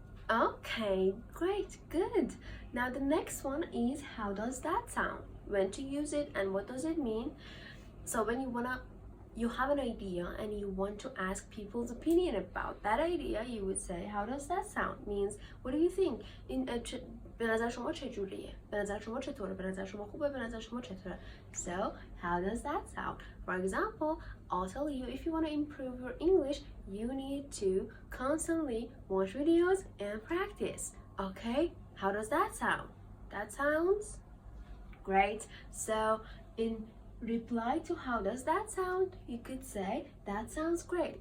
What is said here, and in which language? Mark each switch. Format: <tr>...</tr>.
<en>Okay, great, good. Now the next one is how does that sound? When to use it and what does it mean? So when you have an idea and you want to ask people's opinion about that idea, you would say how does that sound? Means what do you think?</en> <fa>به نظر شما چجوریه؟ به نظر شما چطوره؟ به نظر شما خوبه؟ به نظر شما چطوره؟</fa> <en>So how does that sound? For example, I'll tell you, if you want to improve your English, you need to constantly watch videos and practice. Okay? How does that sound? That sounds great. So in reply to how does that sound, you could say that sounds great.</en>